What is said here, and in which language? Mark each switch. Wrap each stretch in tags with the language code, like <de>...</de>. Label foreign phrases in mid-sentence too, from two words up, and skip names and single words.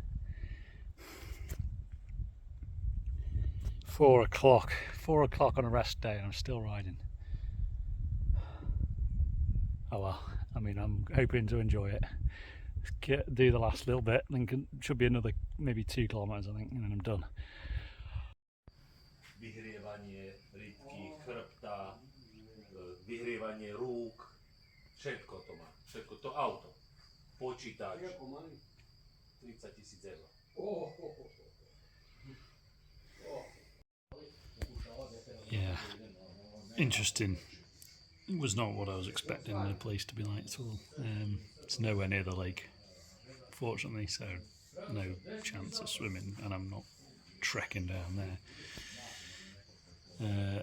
<en>4 o'clock. 4 o'clock on a rest day, and I'm still riding. Oh well, I mean, I'm hoping to enjoy it. Do the last little bit, then should be another maybe 2 kilometers, I think, and then I'm done.</en> <sk>Vyhrievanie rybky, chrbta, vyhrievanie rúk, všetko to má, všetko to auto, počítač, 30 000 €.</sk> <en>Yeah, interesting. It was not what I was expecting the place to be like at all. It's nowhere near the lake, unfortunately, so no chance of swimming, and I'm not trekking down there.</en>